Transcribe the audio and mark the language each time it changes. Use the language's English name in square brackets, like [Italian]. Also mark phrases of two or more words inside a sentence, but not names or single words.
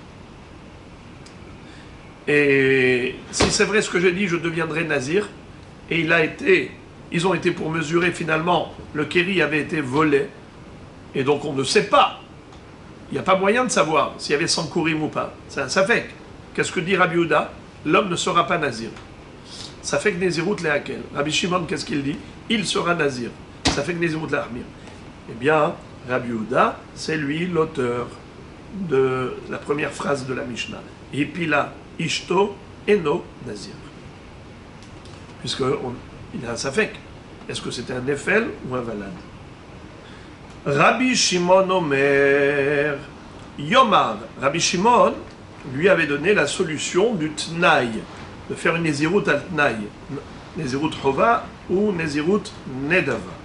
[French] Et si c'est vrai ce que j'ai dit, je deviendrai nazir. » Et ils ont été pour mesurer finalement, le Keri avait été volé. Et donc on ne sait pas. Il n'y a pas moyen de savoir s'il y avait 100 kourim ou pas. C'est un safek. Qu'est-ce que dit Rabbi Yehuda? L'homme ne sera pas nazir. [Hebrew] ספק נזירות להקל. רבי שמעון, [French] qu'est-ce qu'il dit? Il sera nazir. [Hebrew] ספק נזירות להחמיר. [French] Eh bien, Rabbi Yehuda, c'est lui l'auteur de la première phrase de la Mishnah. [Hebrew] הפילה אשתו אינו נזיר. [French] Puisqu'il a un safek. Est-ce que c'était un nefel ou un valad? [Hebrew] רבי שמעון אומר יאמר. [French] Rabbi Shimon lui avait donné la solution du tnaï, de faire une [Hebrew] נזירות על תנאי, נזירות חובה [French] ou [Hebrew] נזירות נדבה.